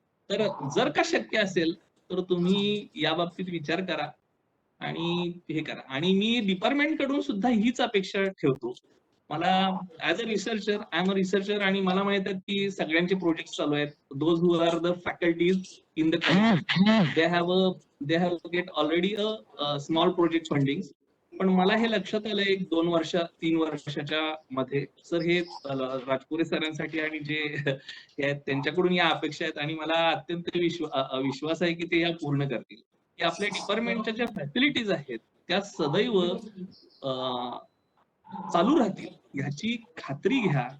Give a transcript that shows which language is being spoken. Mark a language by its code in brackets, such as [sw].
[mr] तर जर का शक्य असेल तर तुम्ही या बाबतीत विचार करा आणि हे करा. आणि मी डिपार्टमेंट कडून सुद्धा हीच अपेक्षा ठेवतो. मला [en] as a researcher, I am a researcher, [mr] आणि मला माहित आहे की सगळ्यांचे प्रोजेक्ट चालू आहेत. [en] Those who are the faculties in the college, they have get already a small project funding. [mr] पण मला हे लक्षात आलं 1-2 वर्ष 3 वर्षाच्या मध्ये, सर हे राजपुरे सरांसाठी आणि जे आहेत त्यांच्याकडून या अपेक्षा आहेत, आणि मला अत्यंत विश्वास आहे की ते या पूर्ण करतील. की आपल्या डिपार्टमेंटच्या ज्या फॅसिलिटीज आहेत त्या सदैव चालू राहतील ह्याची खात्री घ्या.